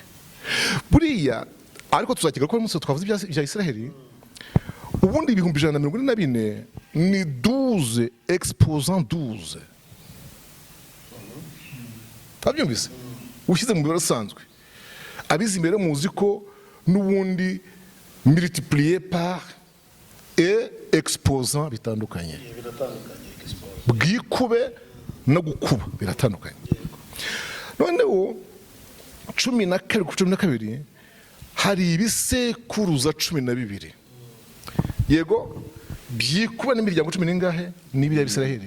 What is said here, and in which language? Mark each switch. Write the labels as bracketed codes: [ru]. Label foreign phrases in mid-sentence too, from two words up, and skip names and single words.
[rw] Buriya ariko tuzakiga ko umunsi twavuze ibya Isiraheli ubundi 144 ni 12 exposant 12. Wabyumvise? Ushyize mu biro usanzwe abizi imbere muzi ko n'ubundi [fr] multiplié par et exposant [rw] bitandukanye. Bwikube no gukuba biratandukanye. Noneho 12 hari ibisekuruza 12. Yego byikuba n'imiryango 10 n'ingahe n'ibya Bisiraheli.